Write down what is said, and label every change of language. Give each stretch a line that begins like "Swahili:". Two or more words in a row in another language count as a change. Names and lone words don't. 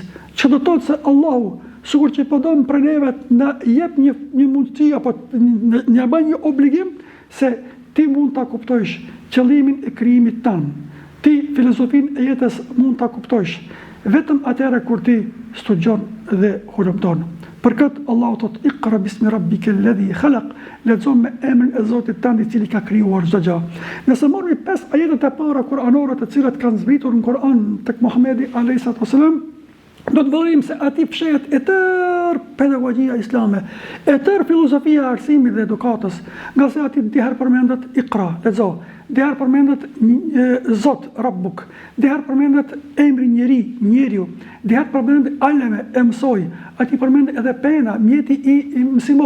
Albanian: Që do të thotë se Allahu, sikur që po don për neve na jep një mundësi apo na bën një obligim se ti mund ta kuptosh qëllimin e krijimit tan. Ti filozofinë e jetës mund ta kuptosh vetëm atëherë kur ti studion dhe hulumton. Për këtë Allahu thot
Arabic: اقرأ باسم ربك الذي خلق,
Albanian: lexo me emrin e Zotit tënd i cili ka krijuar çdo gjë. Nëse morëm 5 ajetet e para kuranore të cilat kanë zbritur në Kur'an tek Muhamedi
Arabic: عليه الصلاة والسلام,
Albanian: do të vërim se aty fshehet e tërë pedagogjia islame, e tërë filozofia e arsimit dhe edukatës, nga se aty diher përmendet Iqra, lexo, diher përmendet Zot, Rabbuk, diher përmendet emri njeriu, diher përmendet aleme, e mësoj, aty përmendet edhe pena, mjeti i mësimor.